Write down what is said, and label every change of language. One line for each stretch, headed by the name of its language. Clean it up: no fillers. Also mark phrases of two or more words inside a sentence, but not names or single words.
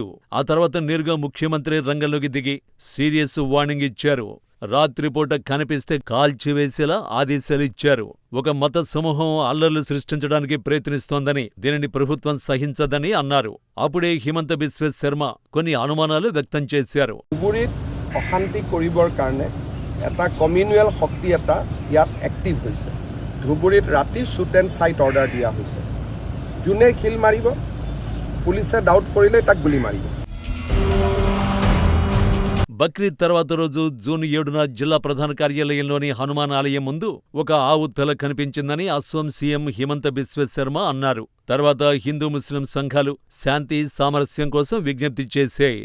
Telugu: ఆ తర్వాత నేరుగా ముఖ్యమంత్రి రంగంలోకి దిగి
English: serious warning
Telugu: ఇచ్చారు. రాత్రిపూట కనిపిస్తే కాల్చివేసేలా ఆదేశాలిచ్చారు. ఒక మత సమూహం అల్లర్లు సృష్టించడానికి ప్రయత్నిస్తోందని, దీనిని ప్రభుత్వం సహించదని అన్నారు. అప్పుడే హిమంత బిశ్వ శర్మ కొన్ని అనుమానాలు వ్యక్తం చేశారు.
Assamese: অশান্তি কৰিবৰ কাৰণে এটা কমিউনেল শক্তি এটা ইয়াত এক্টিভ হৈছে। ধুবুৰীত ৰাতি
English: shoot and sight order
Assamese: দিয়া হৈছে। যোনে শিল মাৰিব পুলিচে ডাউট কৰিলে তাক গুলি মাৰিব।
Telugu: బక్రీద్ తర్వాత రోజు జూన్ 7న జిల్లా ప్రధాన కార్యాలయంలోని హనుమాన్ ఆలయం ముందు ఒక ఆవు తల కనిపించిందని అస్సాం సీఎం హిమంత బిశ్వ శర్మ అన్నారు. తర్వాత హిందూ ముస్లిం సంఘాలు శాంతి సామరస్యం కోసం విజ్ఞప్తి చేశాయి.